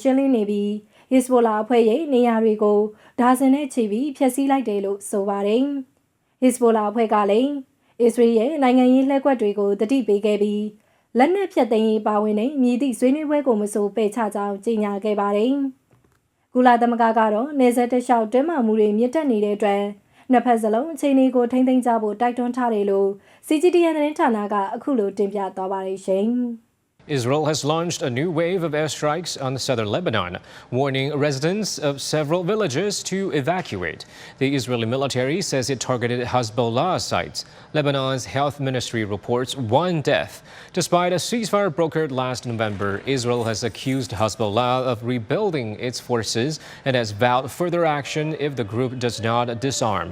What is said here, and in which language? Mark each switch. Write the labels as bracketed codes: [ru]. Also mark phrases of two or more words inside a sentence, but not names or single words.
[my] င်းလင်းနေပြီး Hezbollah အဖွဲ့ရဲ့နေရာတွေကိုဒါဇင်နဲ့ချီပြီးဖျက်ဆီးလိုက်တယ်လို့ဆိုပါတယ်။ Hezbollah အဖွဲ့ကလည်းအစ္စရေးရဲ့နိုင်ငံရေးလှည့်ကွက်တွေကိုတတိပေးခဲ့ပြီးလက်နက်ဖြတ်သိမ်းရေးပါဝင်တဲ့မြည်သည့်ဆွေးနွေးပွဲကိုမဆိုပယ်ချကြောင်းကြေညာခဲ့ပါတယ်။ကုလသမဂ္ဂကတော့နေဆက်တလျှောက်တင်းမာမှုတွေမြင့်တက်နေတဲ့အတွက်နှစ်ဖက်စလုံးအခြေအနေကိုထိန်းသိမ်းကြဖို့တိုက်တွန်းထားတယ်လို့ CGTN သတင်းဌာနကအခုလိုတင်ပြသွားပါတယ်ရှင်။ [en] Israel has launched a new wave of airstrikes on southern Lebanon, warning residents of several villages to evacuate. The Israeli military says it targeted Hezbollah sites. Lebanon's health ministry reports one death. Despite a ceasefire brokered last November, Israel has accused Hezbollah of rebuilding its forces and has vowed further action if the group does not disarm.